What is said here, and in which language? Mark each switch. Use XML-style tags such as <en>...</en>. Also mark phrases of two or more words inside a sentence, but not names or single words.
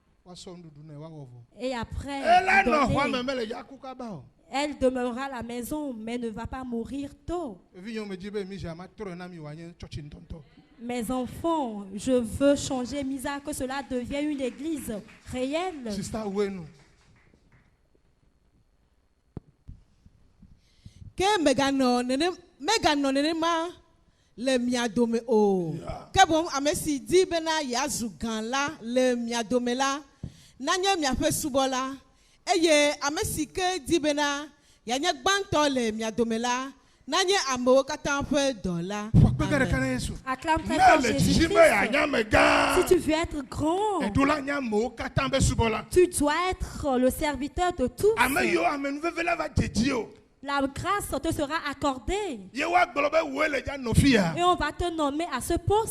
<fr>Et après, elle demeurera à la maison, mais ne va pas mourir tôt. Mes enfants, je veux changer Misa, que cela devienne une église réelle.</fr> <ee>Le miadome o ke bon amesi di bena yazu gan la le miadome la nanye miafe subola eye amesi ke di bena yanye gbanto le miadome la nanye amo katan fe dola.</ee> <fr>Acclame très fort Jésus-Christ. Si tu veux être grand, tu dois être le serviteur de tous. La grâce te sera accordée. Et on va te nommer à ce poste.</fr>